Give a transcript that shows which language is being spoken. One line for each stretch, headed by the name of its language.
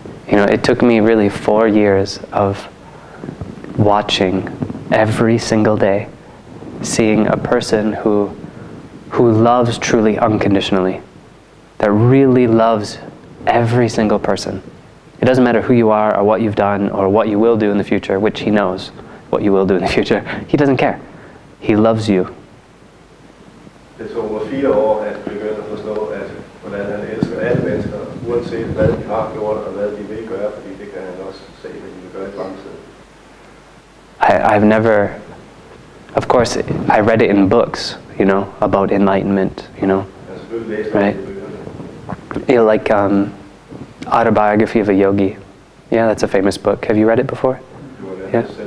English: You know, it took me really 4 years of watching every single day, seeing a person who loves truly unconditionally, that really loves every single person. It doesn't matter who you are or what you've done or what you will do in the future, which he knows what you will do in the future. He doesn't care. He loves you.
Danish: Det tog mig 4 år at begynde at forstå, hvordan han elsker alle mennesker, uanset hvad de har gjort og hvad de vil gøre, fordi det kan han også se, hvad de vil gøre i fremtiden.
English: I've never, of course, I read it in books, you know, about enlightenment, you know, right? You know, like Autobiography of a Yogi. Yeah, that's a famous book. Have you read it before? Yeah.